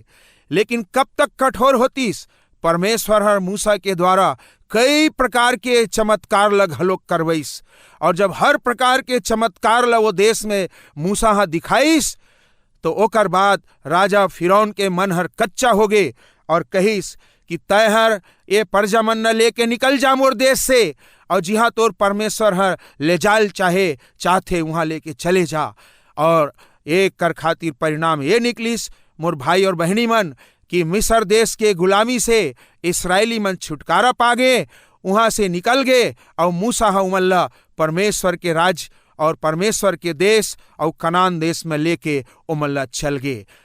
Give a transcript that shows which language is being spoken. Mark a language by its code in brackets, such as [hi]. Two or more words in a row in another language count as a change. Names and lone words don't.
[hne] लेकिन कब तक कठोर होतीस, परमेश्वर हर मूसा के द्वारा कई प्रकार के चमत्कार ला घलोक करवईस और जब हर प्रकार के चमत्कार ला वो देश में मूसा हा दिखाईस तो ओकर बाद राजा फिरौन के मन हर कच्चा हो गए और कहीस कि तय हर ये प्रजा मन न लेके निकल जा मोर देश से और जिहाँ तोर परमेश्वर हर ले जाल चाहते वहाँ लेके चले जा। और एक कर खातिर परिणाम ये निकलिस मोर भाई और बहनी मन कि मिस्र देश के गुलामी से इस्राएली मन छुटकारा पा गए, वहाँ से निकल गए और मूसा उमल्ला परमेश्वर के राज और परमेश्वर के देश और कनान देश में लेके उमल्ला चल गए।